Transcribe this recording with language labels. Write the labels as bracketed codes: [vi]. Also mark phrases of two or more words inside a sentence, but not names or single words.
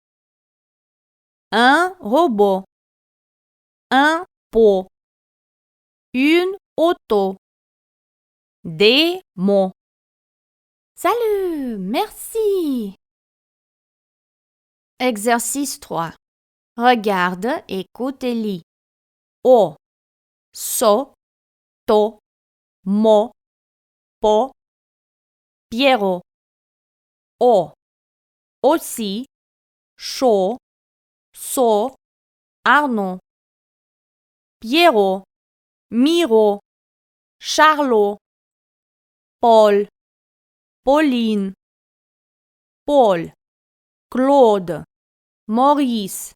[fr] Un robot, un pot, une auto, des mots. Salut, merci. Exercice 3. Regarde, écoute et lis. O, so, to, mo, po, Pierrot. O, aussi, chaud, so, Arnaud. Pierrot, Miro, Charlot, Paul, Pauline, Paul, Claude, Maurice,